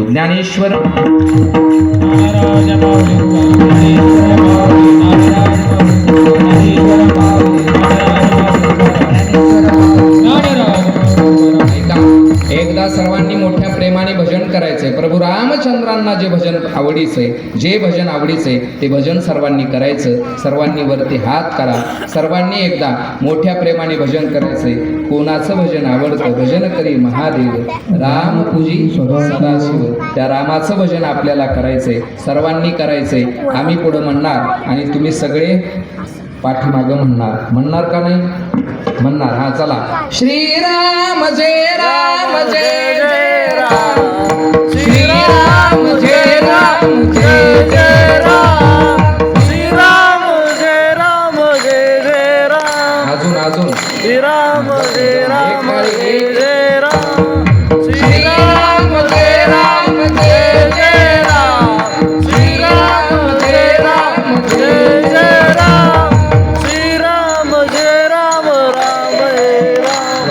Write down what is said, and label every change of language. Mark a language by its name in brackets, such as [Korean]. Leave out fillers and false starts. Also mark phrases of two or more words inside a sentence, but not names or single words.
[Marathi] ज्ञानेश्वर एकदा सर्वांनी मोठ्या प्रेमाने भजन करायचंय. प्रभू रामचंद्रांना जे भजन आवडीचे, जे भजन आवडीचे ते भजन सर्वांनी करायचं. सर्वांनी वरती हात करा. सर्वांनी एकदा मोठ्या प्रेमाने भजन करायचंय. कोणाचं भजन आवडतं? भजन करी महादेव, राम पूजी सदाशिव. त्या रामाचं भजन आपल्याला करायचंय, सर्वांनी करायचंय. आम्ही पुढं म्हणणार आणि तुम्ही सगळे पाठीमागं म्हणणार. म्हणणार का नाही? म्हणणार. हा, चला. श्रीराम जय राम जय जय राम, श्रीराम जय राम जय जय राम, श्रीराम जय राम जय जय राम. अजून श्रीराम जय राम जय जय राम, श्रीराम जय राम जय जय राम, श्रीराम जय राम जय जय राम, श्रीराम जय राम राम जय राम.